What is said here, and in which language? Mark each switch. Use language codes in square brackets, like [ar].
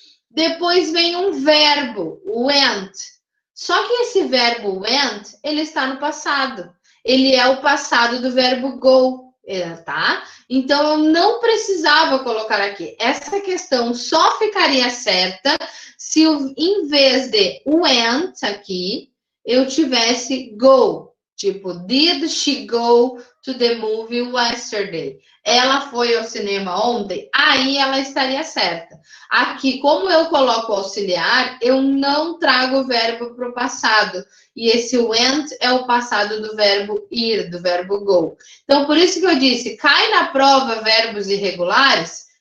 [pt] Depois vem um verbo, went. Só que esse verbo went, ele está no passado. Ele é o passado do verbo go, tá? Então, eu não precisava colocar aqui. Essa questão só ficaria certa se em vez de went aqui, eu tivesse go. [en] Tipo, did she go to the movie yesterday? [pt] Ela foi ao cinema ontem? Aí ela estaria certa. Aqui, como eu coloco auxiliar, eu não trago o verbo para o passado. E esse went é o passado do verbo ir, do verbo go. Então, por isso que eu disse, cai na prova verbos irregulares?